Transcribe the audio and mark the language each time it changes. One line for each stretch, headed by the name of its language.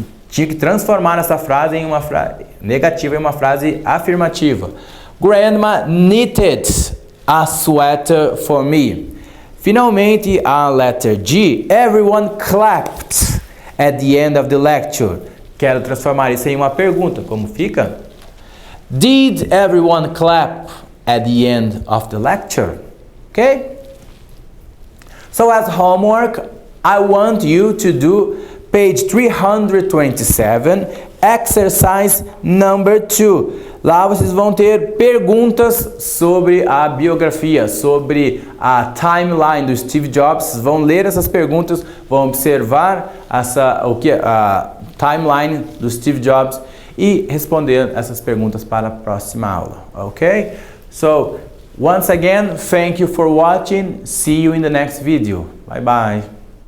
Portuguese: Tinha que transformar essa frase em uma frase negativa em uma frase afirmativa.
English: Grandma knitted a sweater for me. Finalmente, a letter G. Everyone clapped at the end of the lecture.
Portuguese: Quero transformar isso em uma pergunta. Como fica?
English: Did everyone clap at the end of the lecture? Okay? So as homework, I want you to do page 327, exercise number 2.
Portuguese: Lá vocês vão ter perguntas sobre a biografia, sobre a timeline do Steve Jobs. Vocês vão ler essas perguntas, vão observar a timeline do Steve Jobs e responder essas perguntas para a próxima aula, ok?
English: So, once again, thank you for watching. See you in the next video. Bye bye.